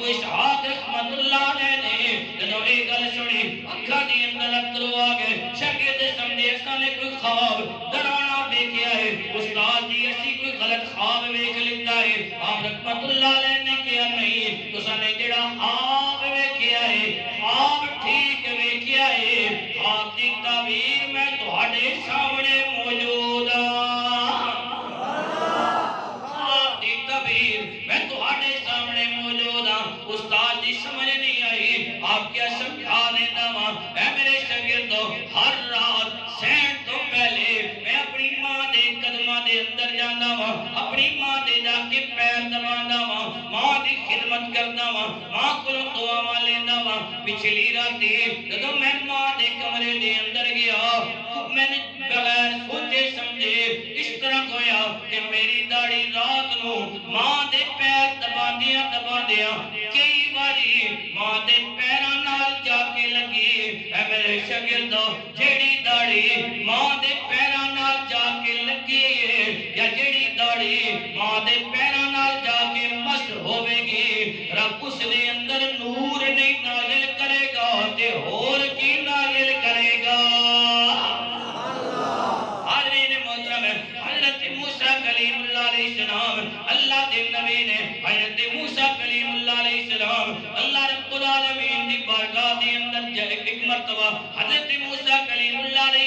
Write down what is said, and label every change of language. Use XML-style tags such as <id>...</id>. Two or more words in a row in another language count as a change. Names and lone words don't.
<pa>اسحاق</pa> <ar>رحمت اللہ علیہ</ar> <pa>نے جدوں یہ گل سنی اکھاں دے اندر اترو آ گئے شاگرد سمجھے اساں نے کوئی خواب ڈرانا ویکھیا ہے استاد جی اسی کوئی غلط خواب ویکھ لیتا ہے آپ</pa> <ar>رحمت اللہ علیہ</ar> <pa>نے کہا نہیں تساں نے جڑا خواب ویکھیا ہے خواب ٹھیک ویکھیا ہے خواب دی تعبیر میں تہاڈے سامنے موجود خواب دی تعبیر میں تہاڈے سامنے موجود ہوں استاد جی سمجھ نہیں آئی آپ کیا سمجھا لینا وا اے میرے شاگردو ہر رات سین تو پہلے میں اپنی ماں دے قدماں دے اندر جانا وا اپنی ماں دے جا کے پیر دبانا وا ماں دی خدمت کرنا وا ماں کولوں دعاواں لینا وا پچھلی راتی جدوں میں ماں دے کمرے دے اندر گیا میں نے بغیر سوچے سمجھے اس طرح ہویا کہ میری داڑھی رات نو ماں دے پیر دباندیاں کئی باری ماں دے پیراں نال جا کے لگی اے میرے شاگردو جیڑی داڑھی ماں دے پیراں نال جا کے لگی ہے یا جیڑی داڑھی ماں دے پیراں نال جا کے مس ہوے گی رب اس دے اندر نور نہیں نازل کرے گا تے ہور کی نازل کرے گا حضرت موسیٰ</pa> <ar>کلیم اللہ علیہ السلام</ar> <pa>اللہ دے نبی نے حضرت موسیٰ</pa> <ar>کلیم اللہ علیہ السلام</ar> <pa>اللہ</pa> <ar>رب العالمین</ar> <pa>دی بارگاہ دے اندر ایک مرتبہ حضرت موسیٰ کلیم اللہ علیہ</pa>